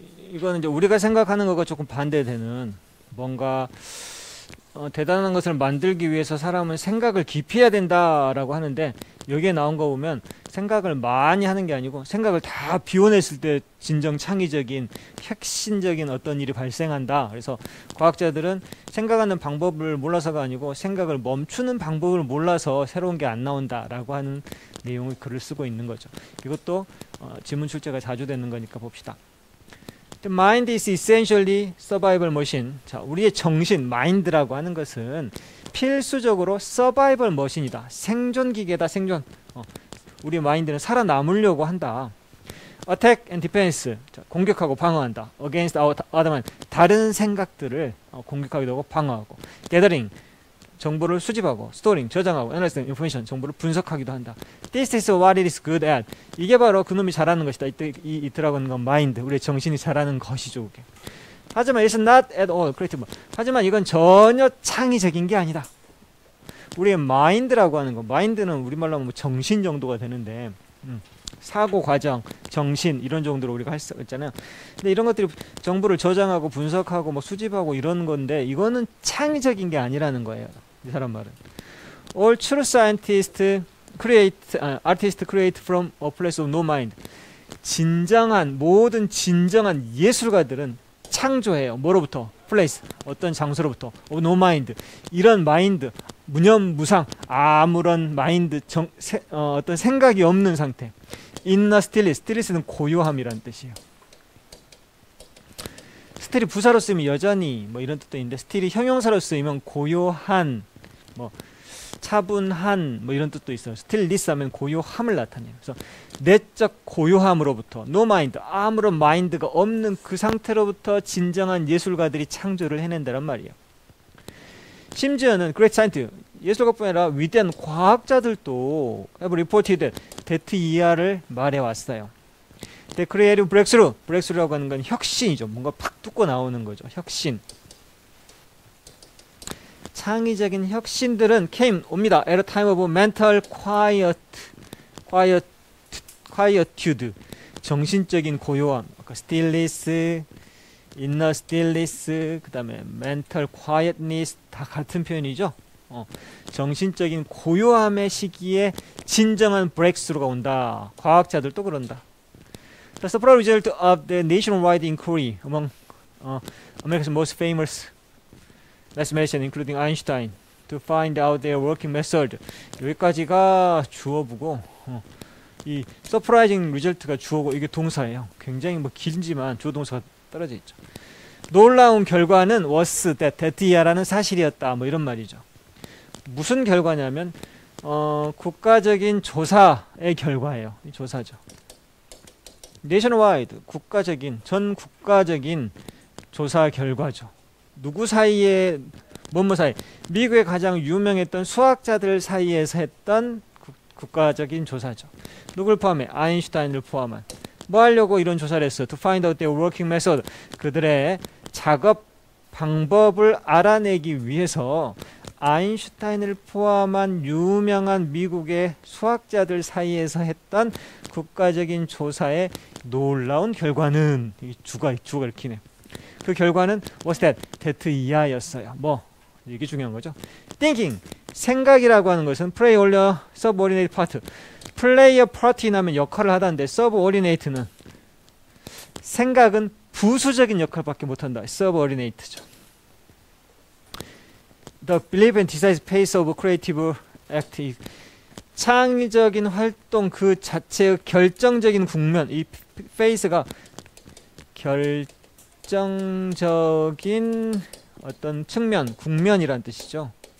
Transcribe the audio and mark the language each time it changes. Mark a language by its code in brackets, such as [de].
[ko] 이거는 이제 우리가 생각하는 것과 조금 반대되는 뭔가 대단한 것을 만들기 위해서 사람은 생각을 깊이 해야 된다라고 하는데 여기에 나온 거 보면 생각을 많이 하는 게 아니고 생각을 다 비워냈을 때 진정 창의적인 혁신적인 어떤 일이 발생한다. 그래서 과학자들은 생각하는 방법을 몰라서가 아니고 생각을 멈추는 방법을 몰라서 새로운 게 안 나온다라고 하는 내용의 글을 쓰고 있는 거죠. 이것도 지문 출제가 자주 되는 거니까 봅시다. [en] The mind is essentially survival machine. [ko] 자, 우리의 정신, 마인드라고 하는 것은 필수적으로 [en] survival machine [ko] 이다. 생존 기계다, 생존. 우리 마인드는 살아남으려고 한다. [en] Attack and defense. [ko] 자, 공격하고 방어한다. [en] Against our other mind. [ko] 다른 생각들을 공격하기도 하고 방어하고. Gathering. 정보를 수집하고, storing, 저장하고, [en] analyzing information, [ko] 정보를 분석하기도 한다. [en] This is what it is good at. [ko] 이게 바로 그놈이 잘하는 것이다. 이들하고 하는 건 마인드, 우리의 정신이 잘하는 것이죠. 그게. 하지만 [en] it's not at all creative. [ko] 하지만 이건 전혀 창의적인 게 아니다. 우리의 마인드라고 하는 거, 마인드는 우리말로 하면 정신 정도가 되는데 사고 과정, 정신 이런 정도로 우리가 할 수 있잖아요. 근데 이런 것들이 정보를 저장하고 분석하고 수집하고 이런 건데 이거는 창의적인 게 아니라는 거예요. 이 사람 말은. [en] All true scientists artists create from a place of no mind. [ko] 모든 진정한 예술가들은 창조해요. 뭐로부터? place, 어떤 장소로부터. [en] of no mind, [ko] 이런 마인드, 무념무상, 아무런 마인드, 어떤 생각이 없는 상태. [en] in a stillness, stillness는 [ko] 고요함이라는 뜻이에요. 스틸이 부사로 쓰이면 여전히 뭐 이런 뜻도 있는데, 스틸이 형용사로 쓰이면 고요한, 뭐 차분한, 뭐 이런 뜻도 있어요. stillness 하면 고요함을 나타내요. 그래서 내적 고요함으로부터, no mind, 아무런 마인드가 없는 그 상태로부터 진정한 예술가들이 창조를 해낸다란 말이에요. 심지어는 [en] great scientist, [ko] 예술가뿐 아니라 위대한 과학자들도 [en] have reported that [ko] 이하를 말해왔어요. [en] The creative breakthrough, [ko] breakthrough라고 하는 건 혁신이죠. 뭔가 팍 뚫고 나오는 거죠. 혁신. 창의적인 혁신들은 came, 옵니다. [en] at a time of mental quietude, [ko] 정신적인 고요함. 아까 stillness, [en] inner stillness, [ko] 그 다음에 [en] mental quietness, [ko] 다 같은 표현이죠. 정신적인 고요함의 시기에 진정한 breakthrough가 온다. 과학자들도 그런다. [en] The surprise result of the nationwide inquiry among America's most famous mathematicians, including Einstein, to find out their working method. [ko] 여기까지가 주어부고, 이 surprising result가 주어고, 이게 동사예요. 굉장히 뭐 길지만 주어 동사가 떨어져 있죠. 놀라운 결과는 was that이라는 사실이었다. 뭐 이런 말이죠. 무슨 결과냐면 국가적인 조사의 결과예요. 이 조사죠. 내셔널와이드, 국가적인, 전 국가적인 조사 결과죠. 누구 사이에, 뭐뭐 사이, 미국의 가장 유명했던 수학자들 사이에서 했던 국가적인 조사죠. 누굴 포함해? 아인슈타인을 포함한. 뭐 하려고 이런 조사를 했어? [en] To find out their working method. [ko] 그들의 작업 방법을 알아내기 위해서 아인슈타인을 포함한 유명한 미국의 수학자들 사이에서 했던 국가적인 조사의 놀라운 결과는, 주가 읽히네. 그 결과는 was that 이하였어요. 뭐 이게 중요한 거죠. [en] thinking, [ko] 생각이라고 하는 것은 [en] play only a subordinate part. play a part [ko] 하면 역할을 하다는데 subordinate는, 생각은 부수적인 역할밖에 못한다. subordinate죠. [en] The belief and decisive pace of creative act, [ko] 창의적인 활동 그 자체의 결정적인 국면, 이 페이스가 결정적인 어떤 측면, 국면이란 뜻이죠.